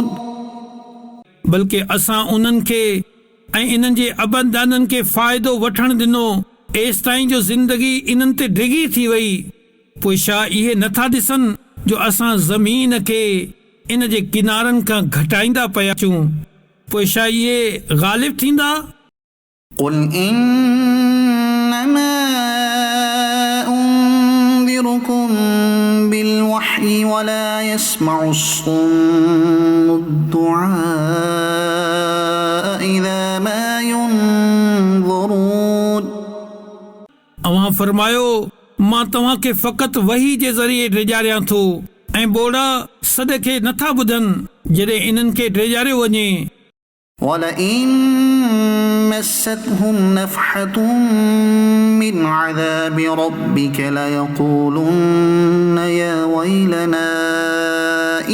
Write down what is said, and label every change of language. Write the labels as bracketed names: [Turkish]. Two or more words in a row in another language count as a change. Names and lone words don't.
[Sindhi] बल्कि असां उन्हनि खे ऐं इन्हनि जे अबदाननि खे फ़ाइदो वठण ॾिनो एसि ताईं जो ज़िंदगी इन्हनि ते डिघी थी वई पोइ छा इहे नथा ॾिसनि जो असां ज़मीन खे इन जे किनारनि खां घटाईंदा पिया अचूं पोइ छा इहे ग़ालिब थींदा [Arabic] قل إنما أنذركم بالوحي ولا يسمع الصم الدعاء إذا ما ينظرون [Sindhi] अव्हां फरमायो मां तव्हांखे फ़क़ति वही जे ज़रिए ड्रिॼारियां थो ऐं ॿोड़ा सॾ खे नथा ॿुधनि जॾहिं इन्हनि खे ड्रिॼारियो वञे [Arabic] ولئن مستهم نفحة من عذاب ربك ليقولن يا ويلنا